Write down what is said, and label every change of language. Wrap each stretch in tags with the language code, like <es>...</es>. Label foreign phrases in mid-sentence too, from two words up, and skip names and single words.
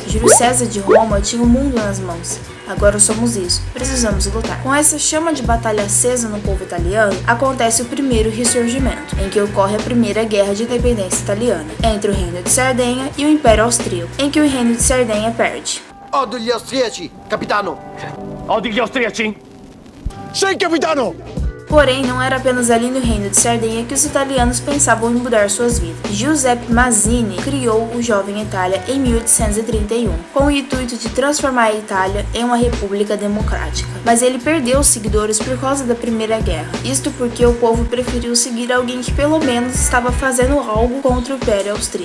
<pt>Júlio César de Roma tinha o mundo nas mãos. Agora somos isso. Precisamos lutar. Com essa chama de batalha acesa no povo italiano, acontece o primeiro ressurgimento, em que ocorre a primeira guerra de independência italiana, entre o Reino de Sardenha e o Império Austríaco, em que o Reino de Sardenha perde.</pt> <it>Odio gli austriaci, capitano! Odi gli austriaci? Sì, capitano!</it> <pt>Porém, não era apenas ali no Reino de Sardenha que os italianos pensavam em mudar suas vidas. Giuseppe Mazzini criou o Jovem Itália em 1831, com o intuito de transformar a Itália em uma república democrática. Mas ele perdeu os seguidores por causa da Primeira Guerra. Isto porque o povo preferiu seguir alguém que pelo menos estava fazendo algo contra o Império Austríaco.</pt>